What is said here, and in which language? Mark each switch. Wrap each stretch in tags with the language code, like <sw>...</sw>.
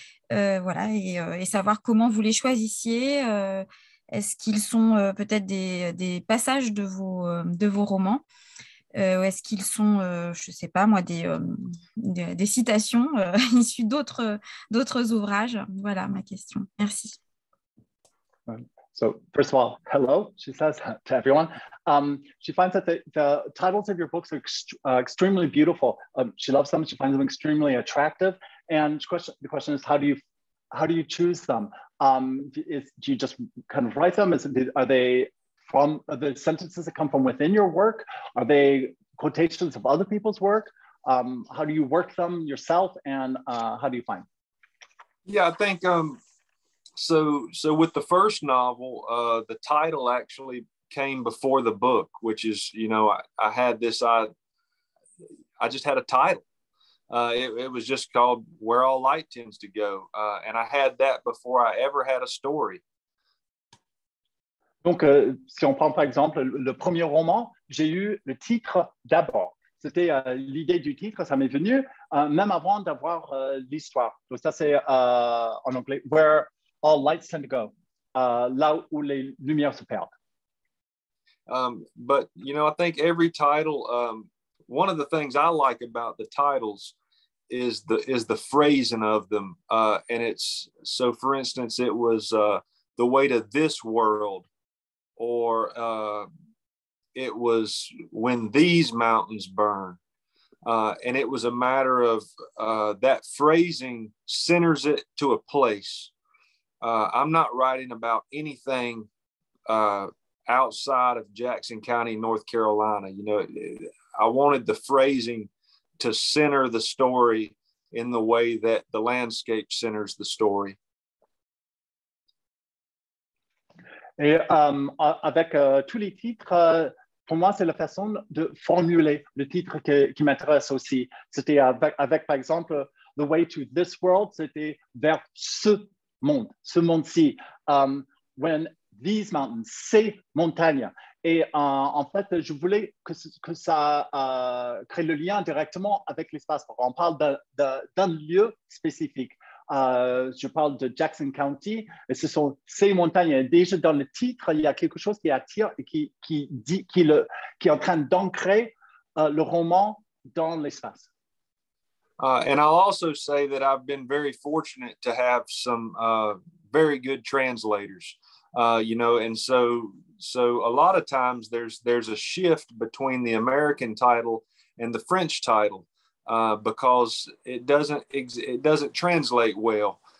<fr>Voilà, et savoir comment vous les choisissiez. Est-ce qu'ils sont peut-être des passages de vos romans? Est-ce qu'ils sont, je ne sais pas moi, des citations issues d'autres ouvrages? Voilà ma question. Merci.</fr> <en>So first of all, hello, she says to everyone. She finds that the titles of your books are extremely beautiful. She loves them. She finds them extremely attractive. And the question is, how do you choose them? Do you just kind of write them? Are they from the sentences that come from within your work? Are they quotations of other people's work? How do you work them yourself, and how do you find? Yeah, I think so with the first novel, the title actually came before the book, which is, you know, I had this, I just had a title. It was just called Where All Light Tends to Go. And I had that before I ever had a story.</en> <fr>Donc, si on prend par exemple le premier roman, j'ai eu le titre d'abord. C'était l'idée du titre, ça m'est venu même avant d'avoir l'histoire. Donc ça, c'est en anglais, Where All Lights Tend to Go, là où les lumières se perdent.</fr> <en>But, you know, I think every title, one of the things I like about the titles is the phrasing of them. And it's, so for instance, it was The Way to This World, or it was When These Mountains Burn. And it was a matter of that phrasing centers it to a place. I'm not writing about anything outside of Jackson County, North Carolina. You know, I wanted the phrasing to center the story in the way that the landscape centers the story.</en> <fr>Et avec tous les titres, pour moi, c'est la façon de formuler le titre qui m'intéresse aussi. C'était avec, par exemple, The Way to This World, c'était vers ce monde-ci. When These Mountains, ces montagnes. Et en fait, je voulais que ça crée le lien directement avec l'espace. On parle d'un lieu spécifique. Je parle de Jackson County, et ce sont ces montagnes. Et déjà dans le titre, il y a quelque chose qui attire et qui est en train d'ancrer le roman dans l'espace.</fr> <en>And I'll also say that I've been very fortunate to have some very good translators. You know, and so a lot of times there's a shift between the American title and the French title because it doesn't translate well.</en>